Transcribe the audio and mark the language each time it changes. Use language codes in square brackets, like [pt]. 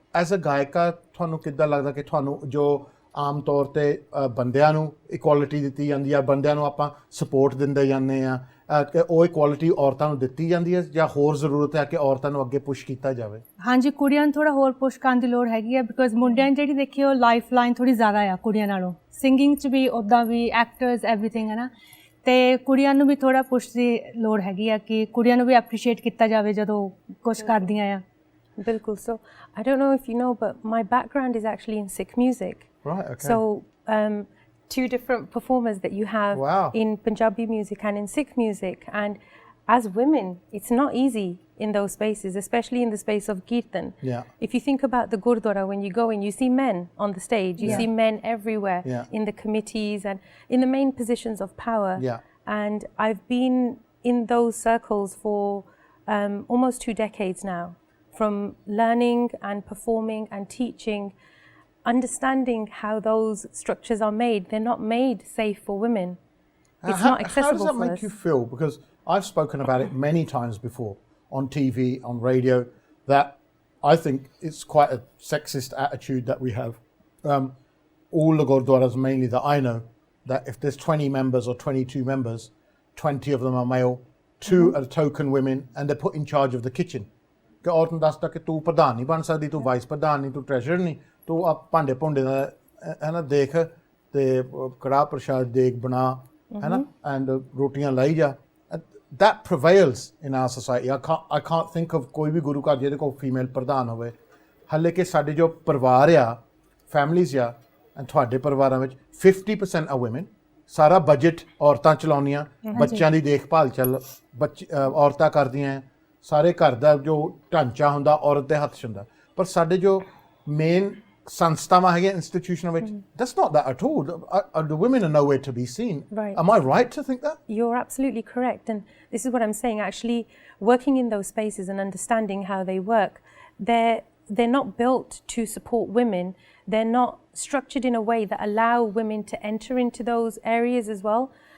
[en] as a [pa] ਗਾਇਕਾ ਤੁਹਾਨੂੰ ਕਿੱਦਾਂ ਲੱਗਦਾ ਕਿ ਤੁਹਾਨੂੰ ਜੋ ਆਮ ਤੌਰ ਤੇ ਬੰਦਿਆਂ ਨੂੰ ਇਕੁਆਲਿਟੀ ਦਿੱਤੀ ਜਾਂਦੀ ਆ ਬੰਦਿਆਂ ਨੂੰ ਆਪਾਂ ਸਪੋਰਟ ਦਿੰਦੇ ਜਾਂਦੇ ਆ ਕਿ ਉਹ ਇਕੁਆਲਿਟੀ ਔਰਤਾਂ ਨੂੰ ਦਿੱਤੀ ਜਾਂਦੀ ਹੈ ਜਾਂ ਹੋਰ ਜ਼ਰੂਰਤ ਹੈ ਕਿ ਔਰਤਾਂ ਨੂੰ ਅੱਗੇ ਪੁਸ਼ ਕੀਤਾ ਜਾਵੇ ਹਾਂਜੀ ਕੁੜੀਆਂ ਨੂੰ ਥੋੜਾ ਹੋਰ ਪੁਸ਼ ਕਰਨ ਦੀ ਲੋੜ ਹੈਗੀ ਆ ਬਿਕੋਜ਼ ਮੁੰਡਿਆਂ ਦੀ ਜਿਹੜੀ ਦੇਖੀ ਉਹ ਲਾਈਫ ਲਾਈਨ ਥੋੜੀ ਜ਼ਿਆਦਾ ਆ ਕੁੜੀਆਂ ਨਾਲੋਂ ਸਿੰਗਿੰਗ 'ਚ ਵੀ ਉੱਦਾਂ ਵੀ ਐਕਟਰਸ ਐਵਰੀਥਿੰਗ ਹੈ ਨਾ ਤੇ ਕੁੜੀਆਂ ਨੂੰ ਵੀ ਥੋੜਾ ਪੁਸ਼ ਦੀ ਲੋੜ ਹੈਗੀ ਆ ਕਿ ਕੁੜੀਆਂ ਨੂੰ ਵੀ ਐਪਰੀਸ਼ੀਏਟ ਕੀਤਾ ਜਾਵੇ ਜਦੋਂ ਕੁਛ ਕਰਦੀਆਂ ਆ ਬਿਲਕੁਲ [en] So I don't know if you know but my background is actually in Sikh music right okay so two different performers that you have in Punjabi music and in Sikh music, and as women it's not easy in those spaces, especially in the space of Keertan. If you think about the Gurdwara, when you go in you see men on the stage, you see men everywhere in the committees and in the main positions of power, and I've been in those circles for almost 2 decades now, from learning and performing and teaching, understanding how those structures are made. They're not made safe for women. It's not accessible for us. How does that make you feel? Because I've spoken about it many times before on TV, on radio, that I think it's quite a sexist attitude that we have. All the Gurdwaras mainly that I know, that if there's 20 members or 22 members, 20 of them are male, 2 are token women, and they're put in charge of the kitchen. [pa] ਕਿ ਔਰਤ ਨੂੰ ਦੱਸਦਾ ਕਿ ਤੂੰ ਪ੍ਰਧਾਨ ਨਹੀਂ ਬਣ ਸਕਦੀ ਤੂੰ ਵਾਈਸ ਪ੍ਰਧਾਨ ਨਹੀਂ ਤੂੰ ਟ੍ਰੈਜਰਰ ਨਹੀਂ ਤੂੰ ਆ ਭਾਂਡੇ ਭੁੰਡੇ ਦਾ ਹੈ ਨਾ ਦੇਖ ਤੇ ਕੜਾਹ ਪ੍ਰਸ਼ਾਦ ਦੇਖ ਬਣਾ ਹੈ ਨਾ ਐਂਡ ਰੋਟੀਆਂ ਲਾਈ ਜਾ [en] that prevails in our society. I can't think of [pa] ਕੋਈ ਵੀ ਗੁਰੂ ਘਰ ਜਿਹਦੇ ਕੋਲ ਫੀਮੇਲ ਪ੍ਰਧਾਨ ਹੋਵੇ ਹਾਲੇ ਕਿ ਸਾਡੇ ਜੋ ਪਰਿਵਾਰ ਆ ਫੈਮਲੀਜ਼ ਆ ਐਂਡ ਤੁਹਾਡੇ ਪਰਿਵਾਰਾਂ ਵਿੱਚ [en] 50% are women [pa] ਸਾਰਾ ਬਜਟ ਔਰਤਾਂ ਚਲਾਉਂਦੀਆਂ ਬੱਚਿਆਂ ਦੀ ਦੇਖਭਾਲ ਔਰਤਾਂ ਕਰਦੀਆਂ ਸਾਰੇ ਘਰ ਦਾ ਜੋ ਢਾਂਚਾ ਹੁੰਦਾ ਔਰਤ ਦੇ ਹੱਥ 'ਚ ਹੁੰਦਾ ਪਰ ਸਾਡੇ ਜੋ ਮੇਨ ਸੰਸਥਾਵਾਂ ਹੈਗੀਆਂ ਇੰਸਟੀਟਿਊਸ਼ਨਾਂ ਵਿੱਚ [en] that's not that at all. The women are nowhere to be seen. Right. Am I right to think that? You're absolutely correct, and this is what I'm saying. Actually, working in those spaces and understanding how they work, they're not built to support women. They're not structured in a way that allow women to enter into those areas as well.